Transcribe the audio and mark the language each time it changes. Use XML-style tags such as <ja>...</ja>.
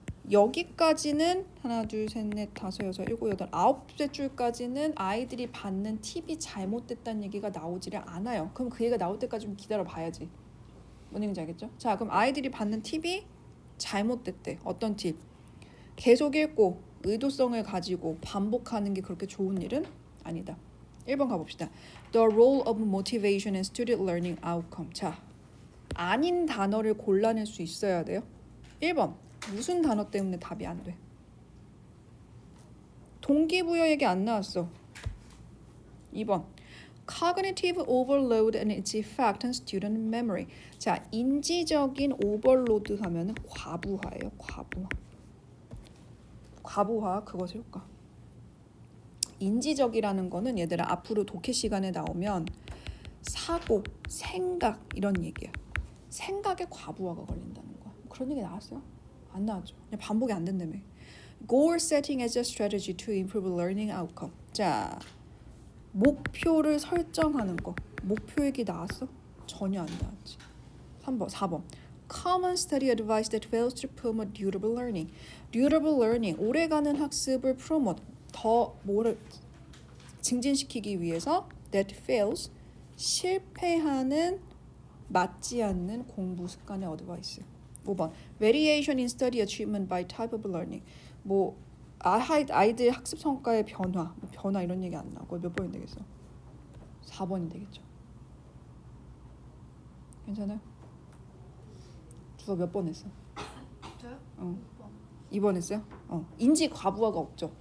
<ko>여기까지는 하나, 둘, 셋, 넷, 다섯, 여섯, 일곱, 여덟, 아홉째 줄까지는 아이들이 받는 팁이 잘못됐다는 얘기가 나오지를 않아요. 그럼 그 얘기가 나올 때까지 좀 기다려 봐야지. 뭔 얘기인지 알겠죠? 자, 그럼 아이들이 받는 팁이 잘못됐대. 어떤 팁? 계속 읽고 의도성을 가지고 반복하는 게 그렇게 좋은 일은 아니다. 1번 가봅시다.</ko> <en>The role of motivation and student learning outcome.</en> <ko>자, 아닌 단어를 골라낼 수 있어야 돼요. 1번, 무슨 단어 때문에 답이 안 돼? 동기부여 얘기 안 나왔어.</ko> <en>2번, cognitive overload and its effect on student memory.</en> <ko>자, 인지적인 오버로드 하면은 과부하예요. 과부하 그것의 효과. 인지적이라는 거는 얘들아 앞으로 독해 시간에 나오면 사고, 생각 이런 얘기야. 생각에 과부하가 걸린다는 거야. 그런 얘기 나왔어요? 안 나왔죠. 그냥 반복이 안 된다며.</ko> <en>Goal setting as a strategy to improve learning outcome.</en> <ko>자, 목표를 설정하는 거. 목표 얘기 나왔어? 전혀 안 나왔지. 3번, 4번.</ko> <en>Common study advice that fails to promote durable learning.</en> <ko>durable learning, 오래가는 학습을 promote, 더 뭐를 증진시키기 위해서</ko> <en>that fails,</en> <ko>실패하는 맞지 않는 공부 습관의 어드바이스. 5번.</ko> <en>Variation in study achievement by type of learning.</en> <ko>뭐 아이들 학습 성과의 변화, 뭐 변화 이런 얘기 안 나오고 몇 번이 되겠어? 4번이 되겠죠. 괜찮아요? 주어 몇 번 했어? 저요? 2번 했어요? 인지 과부하가 없죠.</ko>